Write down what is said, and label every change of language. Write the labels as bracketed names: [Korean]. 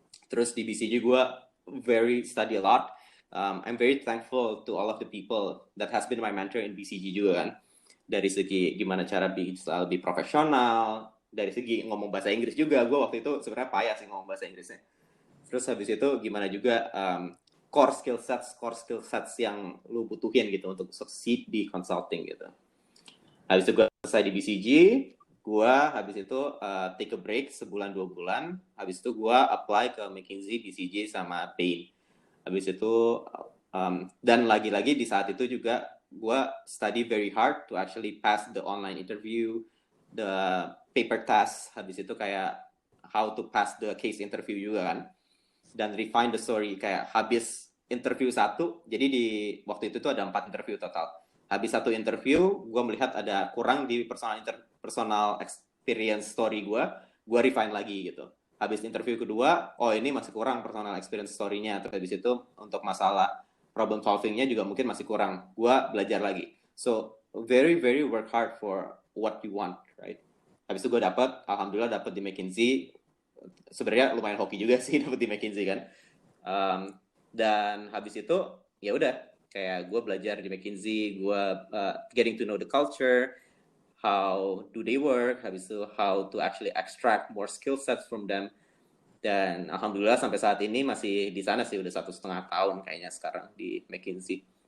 [Indonesian] Terus di BCG gue [English] very study a lot. I'm very thankful to all of the people that has been my mentor in BCG [Indonesian] juga kan. Dari segi gimana cara lebih profesional, dari segi ngomong bahasa Inggris juga. Gue waktu itu sebenarnya payah sih ngomong bahasa Inggrisnya. Terus habis itu gimana juga core skill sets yang lu butuhin gitu untuk succeed di consulting gitu. Habis itu gue selesai di BCG, gue habis itu [English] take a break [Indonesian] sebulan 2 bulan. Habis itu gue apply ke McKinsey, BCG sama Bain. Habis itu dan lagi-lagi di saat itu juga gue [English] study very hard to actually pass the online interview, the paper test. [Indonesian] Habis itu kayak [English] how to pass the case interview [Indonesian] juga kan. Dan [English] refine the story, [Indonesian] kayak habis interview 1, jadi di waktu itu tuh ada 4 interview total. Habis 1 interview, gue melihat ada kurang di personal experience story gue refine lagi gitu. Habis interview kedua, oh ini masih kurang personal experience story-nya. Terus habis itu untuk masalah problem solving-nya juga mungkin masih kurang. Gue belajar lagi. [English] So, very, very work hard for what you want, right? [Indonesian] Habis itu gue alhamdulillah dapat di McKinsey. Sebenarnya lumayan hoki juga sih dapet di McKinsey kan. Dan habis itu ya udah kayak gue belajar di McKinsey, gue [English] getting to know the culture, how do they work, [Indonesian] habis itu [English] how to actually extract more skill sets from them. [Indonesian] Dan alhamdulillah sampai saat ini masih di sana sih, udah 1,5 tahun kayaknya sekarang di McKinsey.